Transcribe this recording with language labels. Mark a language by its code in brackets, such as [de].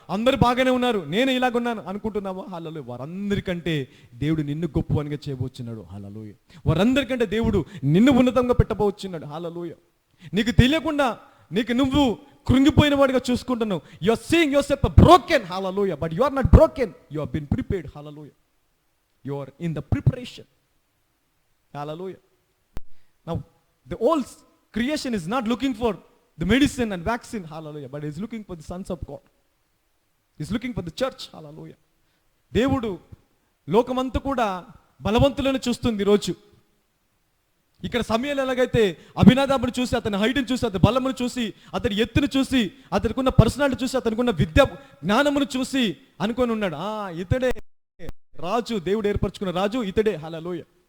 [te] అందరు బాగానే ఉన్నారు, నేను ఇలాగున్నాను అనుకుంటున్నావా? హల్లెలూయా. వారందరికంటే దేవుడు నిన్ను గొప్పవానిగా చేయబోతున్నాడు. హల్లెలూయా. వారందరికంటే దేవుడు నిన్ను ఉన్నతంగా పెట్టబోతున్నాడు. హల్లెలూయా. నీకు తెలియకుండా నువ్వు కృంగిపోయిన వాడిగా చూసుకుంటున్నావు. [en] You are seeing yourself broken. Hallelujah. But you are not broken, you have been prepared. Hallelujah. You are in the preparation. Hallelujah. Now the whole creation is not looking for the medicine and vaccine. Hallelujah. But is looking for the sons of God. Is looking for the church. Hallelujah. [te] దేవుడు లోకమంతా కూడా బలవంతులను చూస్తుంది ఈరోజు. ఇక్కడ సమయాలు ఎలాగైతే అభినాదాబుని చూసి, అతని హైట్ని చూసి, అతని బలమును చూసి, అతని ఎత్తును చూసి, అతనికున్న పర్సనాలిటీ చూసి, అతనికున్న విద్య జ్ఞానమును చూసి అనుకొని ఉన్నాడు, ఇతడే రాజు, దేవుడు ఏర్పరచుకున్న రాజు ఇతడే. హల్లెలూయా.